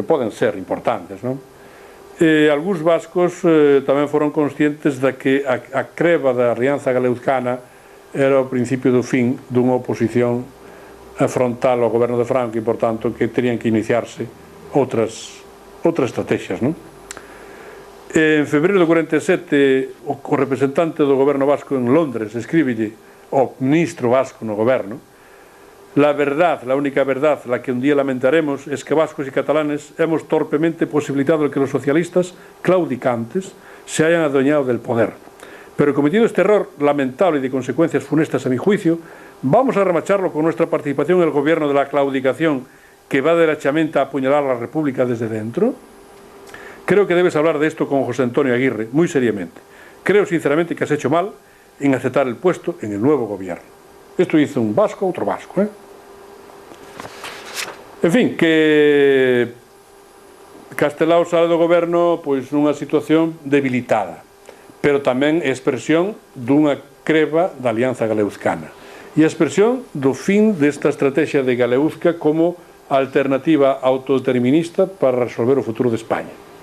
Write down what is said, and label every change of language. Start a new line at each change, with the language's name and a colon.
Galician: Que poden ser importantes, non? Algúns vascos tamén foron conscientes de que a creba da Alianza Galeuzcana era o principio do fin dunha oposición frontal ao goberno de Franco e, por tanto, que terían que iniciarse outras estrategias, non? En febreiro do 47, o representante do goberno vasco en Londres escríbelle ao ministro vasco no goberno:
Spanish: la verdad, la única verdad, la que un día lamentaremos, es que vascos y catalanes hemos torpemente posibilitado el que los socialistas claudicantes se hayan adueñado del poder. Pero cometido este error lamentable y de consecuencias funestas a mi juicio, vamos a remacharlo con nuestra participación en el gobierno de la claudicación que va derechamente a apuñalar a la República desde dentro. Creo que debes hablar de esto con José Antonio Aguirre, muy seriamente. Creo sinceramente que has hecho mal en aceptar el puesto en el nuevo gobierno. Esto hizo un vasco, otro vasco,
Galician: En fin, que Castelao sale do goberno pois nunha situación debilitada, pero tamén é expresión dunha creba da Alianza Galeuzcana e a expresión do fin desta estrategia de Galeuzca como alternativa autodeterminista para resolver o futuro de España.